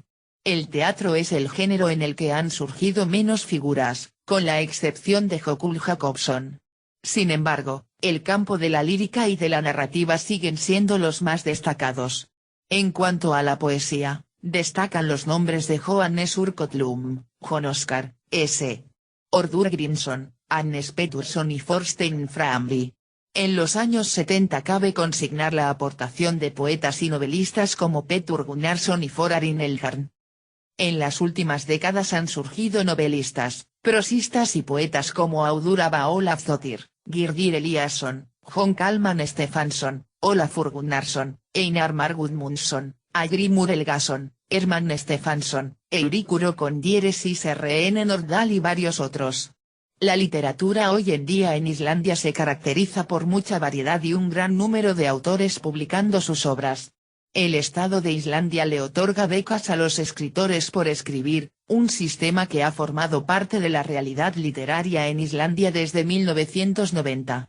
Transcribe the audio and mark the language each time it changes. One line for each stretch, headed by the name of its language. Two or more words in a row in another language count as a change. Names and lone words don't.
Spanish: El teatro es el género en el que han surgido menos figuras, con la excepción de Jökull Jakobsson. Sin embargo, el campo de la lírica y de la narrativa siguen siendo los más destacados. En cuanto a la poesía, destacan los nombres de Johannes Urkotlum, Jon Oskar, S. Ordur Grimsson, Hannes Pettersson y Thorstein Framby. En los años 70 cabe consignar la aportación de poetas y novelistas como Petur Gunnarsson y Þórarinn Eldjárn. En las últimas décadas han surgido novelistas, prosistas y poetas como Audura Ólafsdóttir, Gyrðir Eliasson, Jon Kalman Stefansson, Olafur Gunnarsson, Einar Már Gudmundsson, Hallgrímur Helgason, Hermann Stefansson, Eiríkur con diéresis RN Nordahl y varios otros. La literatura hoy en día en Islandia se caracteriza por mucha variedad y un gran número de autores publicando sus obras. El Estado de Islandia le otorga becas a los escritores por escribir, un sistema que ha formado parte de la realidad literaria en Islandia desde 1990.